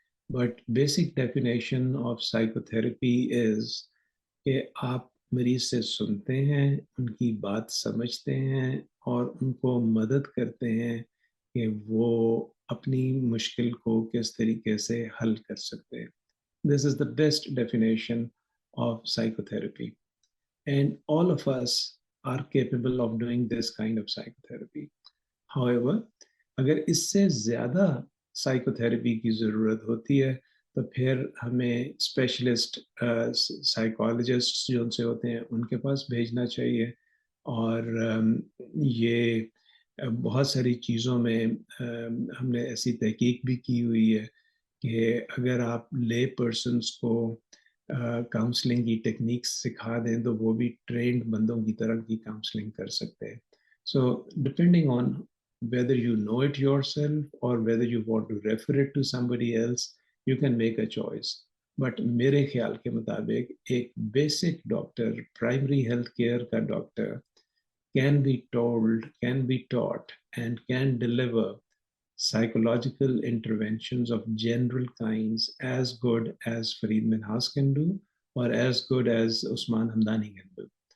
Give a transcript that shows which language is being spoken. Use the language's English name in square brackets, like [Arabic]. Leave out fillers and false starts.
[English] but basic definition of psychotherapy is [Urdu] کہ آپ مریض سے سنتے ہیں, ان کی بات سمجھتے ہیں اور ان کو مدد کرتے ہیں کہ وہ اپنی مشکل کو کس طریقے سے حل کر سکتے ہیں. [English] This is the best definition of psychotherapy. And all of us are capable of doing this kind of psychotherapy. [Urdu] However, اگر اس سے زیادہ سائیکو تھراپی کی ضرورت ہوتی ہے تو پھر ہمیں اسپیشلسٹ سائیکالوجسٹ جو ان سے ہوتے ہیں ان کے پاس بھیجنا چاہیے. اور یہ بہت ساری چیزوں میں ہم نے ایسی تحقیق بھی کی ہوئی ہے کہ اگر آپ لے پرسنس کو کاؤنسلنگ کی ٹیکنیکس سکھا دیں تو وہ بھی ٹرینڈ بندوں کی طرح کی کاؤنسلنگ کر سکتے ہیں. [English] So depending on whether you know it yourself or whether you want to refer it to somebody else, you can make a choice. But [Urdu] میرے خیال کے مطابق ایک basic doctor, primary health care کا doctor [English] can be told, can be taught and can deliver psychological interventions of general kinds as good as Fareed Minhas can do or as good as Usman Hamdani can do.